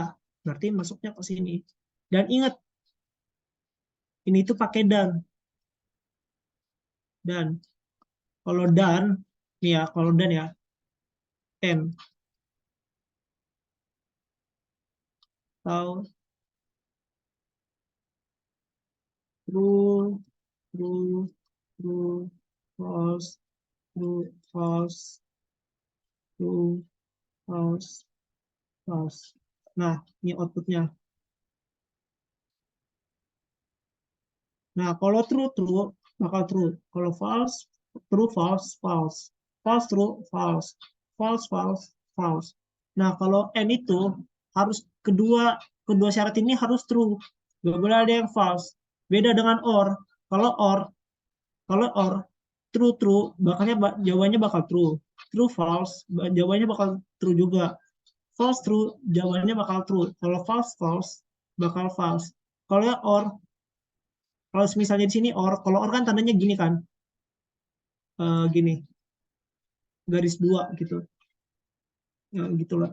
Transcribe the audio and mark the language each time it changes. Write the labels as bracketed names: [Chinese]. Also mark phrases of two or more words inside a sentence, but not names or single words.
[Indonesian] Berarti masuknya ke sini. Dan ingat, ini tuh pakai dan. Dan. Kalau dan, nih ya, kalau dan ya, n. [English] Atau true, true, true, false, true, false, true, false, false. [Indonesian] Nah, ini outputnya. Nah, kalau [English] true, true, [Indonesian] bakal true. [English] Kalau false, true, false, false. False, true, false. False, false, false. [Indonesian] Nah, kalau n itu harus kedua syarat ini harus true. Gak boleh ada yang false. Beda dengan or. Kalau or, [English] true, true, [Indonesian] jawabannya bakal true. [English] True, false, [Indonesian] jawabannya bakal true juga. [English] False, true, [Indonesian] jawabannya bakal true. Kalau [English] false, false, [Indonesian] bakal false. Kalau or, kalau misalnya di sini or, kalau or kan tandanya gini kan, gini, garis 2 gitu, ya, gitulah.